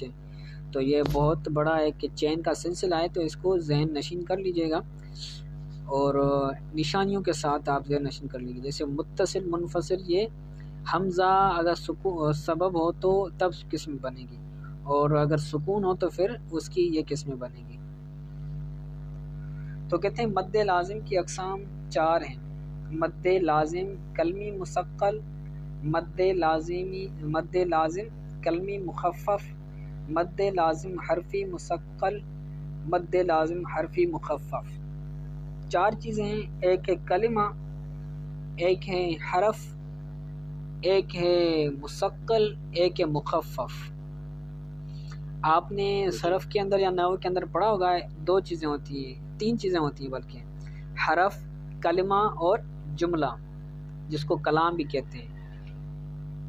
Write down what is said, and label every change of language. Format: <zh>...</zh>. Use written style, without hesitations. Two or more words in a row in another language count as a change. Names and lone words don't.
<ur>تو یہ بہت بڑا ایک چین کا سلسلہ ہے، تو اس کو ذہن نشین کر لیجئے گا اور نشانیوں کے ساتھ آپ ذہن نشین کر لیجئے۔ جیسے متصل، منفصل، یہ حمزہ اگر سبب ہو تو تب قسم بنے گی، اور اگر سکون ہو تو پھر اس کی یہ قسمیں بنے گی۔ تو کہتے ہیں مد لازم کی اقسام چار ہیں، مد لازم کلمی مثقل، مد لازم کلمی مخفف، مد لازم حرفی مثقل، مد لازم حرفی مخفف۔ چار چیزیں ہیں، ایک ہے کلمہ، ایک ہے حرف، ایک ہے مثقل، ایک ہے مخفف۔ آپ نے صرف کے اندر یا نحو کے اندر پڑھا ہوگا، دو چیزیں ہوتی ہیں، تین چیزیں ہوتی ہیں بلکہ، حرف، کلمہ اور جملہ، جس کو کلام بھی کہتے ہیں۔</ur>